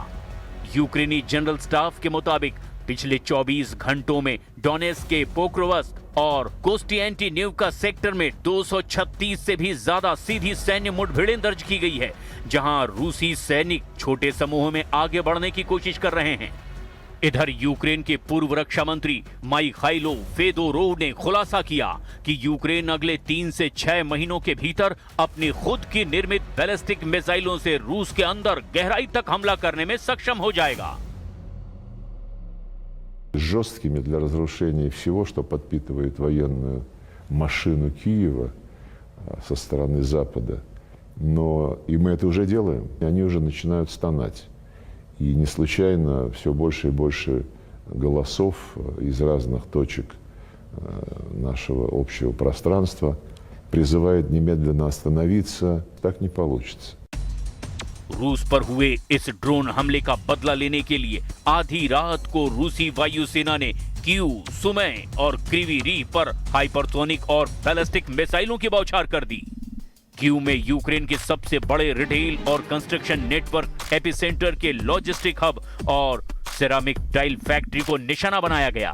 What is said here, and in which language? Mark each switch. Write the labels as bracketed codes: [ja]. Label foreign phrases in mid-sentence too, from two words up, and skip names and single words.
[hi] यूक्रेनी जनरल स्टाफ के मुताबिक पिछले 24 घंटों में डोनेट्स्क के पोक्रोवस्क और कोस्टिएंटिनिवका सेक्टर में 236 से भी ज्यादा सीधी सैन्य मुठभेड़ें दर्ज की गई है, जहां रूसी सैनिक छोटे समूहों में आगे बढ़ने की कोशिश कर रहे हैं। इधर यूक्रेन के पूर्व रक्षा मंत्री माइखाइलो फेदोरोव ने खुलासा किया कि यूक्रेन अगले 3 से 6 महीनों के भीतर अपनी खुद की निर्मित [en] ballistic missiles [hi] से रूस के अंदर गहराई तक हमला करने में सक्षम हो जाएगा। [ru] Жесткими для разрушения всего, что подпитывает военную машину Киева со стороны Запада. Но и мы это уже делаем. Они уже начинают стонать. И не случайно все больше и больше голосов из разных точек нашего общего пространства призывает немедленно остановиться. Так не получится. [hi] रूस पर हुए इस ड्रोन हमले का बदला लेने के लिए आधी रात को रूसी वायुसेना ने कीव, सुमे और क्रीवी रीह पर हाइपरसोनिक और [en] ballistic missiles [hi] की बौछार कर दी। कीव में यूक्रेन के सबसे बड़े रिटेल और [en] construction network [hi] एपिसेंटर के [en] logistic hub [hi] और [en] ceramic tile factory [hi] को निशाना बनाया गया।